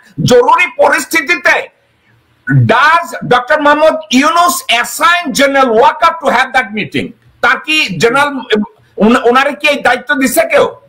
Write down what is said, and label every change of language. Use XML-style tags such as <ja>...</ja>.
<bn>জরুরি পরিস্থিতিতে</bn> <en>does Dr. Mohammad Yunus assign General Walker to have that meeting?</en> <bn>তার কি জেনারেল ওনারে কি এই দায়িত্ব দিছে কেউ?</bn>